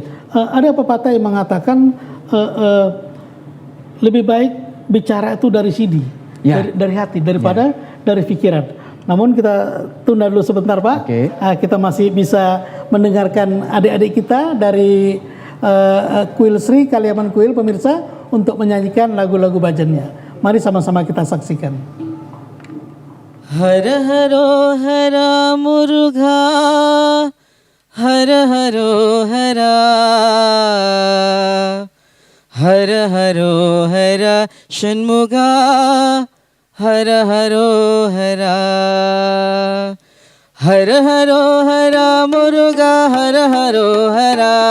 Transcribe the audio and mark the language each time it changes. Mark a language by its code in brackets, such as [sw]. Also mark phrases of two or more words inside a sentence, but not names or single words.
[id] Ada pepatah yang mengatakan lebih baik bicara itu dari sini, dari hati daripada dari pikiran. Namun kita tunda dulu sebentar Pak. Kita masih bisa mendengarkan adik-adik kita dari Kuil Sri Kaliaman Kuil, pemirsa, untuk menyanyikan lagu-lagu bhajannya. Mari sama-sama kita saksikan. [ta] ஹர ஹரோ ஹரா முருகா ஹர ஹரோ ஹரா ஹர ஹரோ ஹரா ஷண்முகா ஹர ஹரோ ஹரா ஹர ஹரோ ஹரா முருகா ஹர ஹரோ ஹரா